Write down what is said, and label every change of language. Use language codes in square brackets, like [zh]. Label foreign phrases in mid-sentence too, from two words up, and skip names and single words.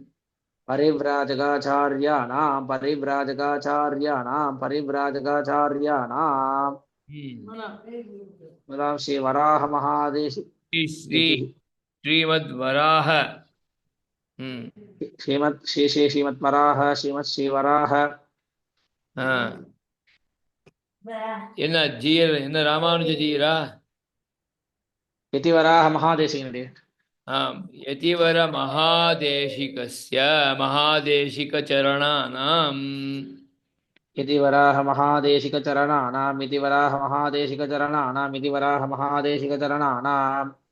[sa] परिव्राजकाचार्याणाम् श्रीवराहमहादेशि श्री श्रीमद्वराह श्रीमद्वराह श्रीमत्श्रीवराह [ta] என்ன ஜீயர் என்ன ராமானுஜ ஜீயரா [sa] यतिवराह महादेशिकனுடைய यतिवर महादेशिकस्य महादेशिकचरणानाम् यतिवराह महादेशिकचरणानाम्